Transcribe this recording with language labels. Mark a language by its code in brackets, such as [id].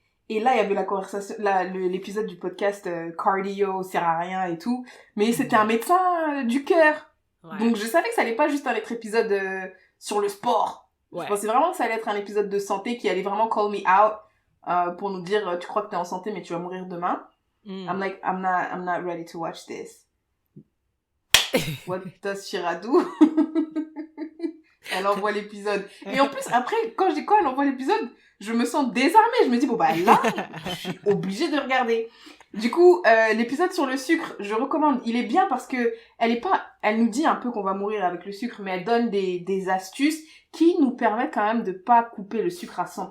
[fr] Et là, il y avait la conversation, l'épisode du podcast cardio, sert à rien et tout, mais c'était un médecin du cœur. Ouais. Donc je savais que ça allait pas juste être épisode sur le sport. Ouais. Je pensais vraiment que ça allait être un épisode de santé qui allait vraiment [en] call me out. [fr] Pour nous dire tu crois que t'es en santé mais tu vas mourir demain. [en] I'm like I'm not ready to watch this. What does Syrah do? [fr] Elle envoie l'épisode et en plus après quand elle envoie l'épisode je me sens désarmée. Je me dis, bon, bah là, je suis obligée de regarder. Du coup, l'épisode sur le sucre, je recommande. Il est bien parce que elle nous dit un peu qu'on va mourir avec le sucre, mais elle donne des astuces qui nous permettent quand même de pas couper le sucre à 100%.